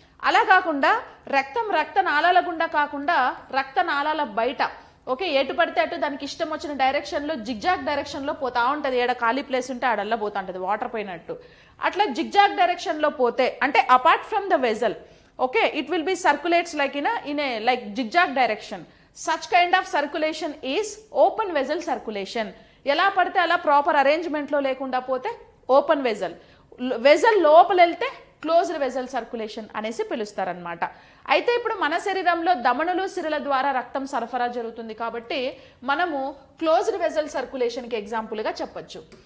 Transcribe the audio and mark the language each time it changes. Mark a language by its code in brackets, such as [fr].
[te] అలా కాకుండా రక్తనాళాల గుండా కాకుండా రక్తనాళాల బయట ఎటు పడితే అటు దానికి ఇష్టం వచ్చిన డైరెక్షన్ లో జిగ్జాగ్ డైరెక్షన్ లో పోతా ఉంటది. ఏడ ఖాళీ ప్లేస్ ఉంటే ఆడల్లా పోతా ఉంటది వాటర్ పోయినట్టు. అట్లా జిగ్జాగ్ డైరెక్షన్ లో పోతే అంటే [en] Apart from the vessel Okay, it will be circulates like in a like zigzag direction. Such kind of circulation is open vessel circulation. [te] ఎలా పడితే అలా ప్రాపర్ అరేంజ్మెంట్ లో లేకుండా పోతే ఓపెన్ వెజల్, వెజల్ లోపల వెళ్తే క్లోజ్డ్ వెజల్ సర్క్యులేషన్ అనేసి పిలుస్తారనమాట. అయితే ఇప్పుడు మన శరీరంలో ధమనులు సిరల ద్వారా రక్తం సరఫరా జరుగుతుంది కాబట్టి మనము క్లోజ్డ్ వెజల్ సర్క్యులేషన్ కి ఎగ్జాంపుల్ గా చెప్పొచ్చు.